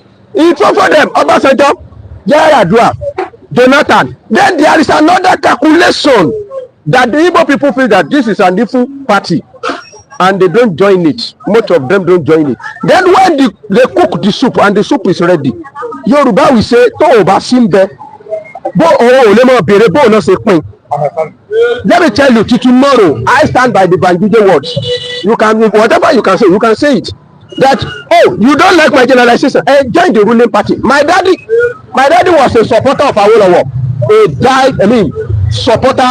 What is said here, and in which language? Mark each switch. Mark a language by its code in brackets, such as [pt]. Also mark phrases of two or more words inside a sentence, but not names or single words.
[en] It offered them Obasanjo, Yar'Adua, Jonathan. Then there is another calculation that the Igbo people feel that this is an evil party and they don't join it. Most of them don't join it. Then when they cook the soup and the soup is ready, Yoruba will say, [yo] "To oba simbe, bo o le mo bere bo no se pin." [en] Let me tell you, till tomorrow, I stand by the Banjuje words. You can, whatever you can say it. That, oh, you don't like my generalization, join the ruling party. My daddy was a supporter of Awolowo. Supporter.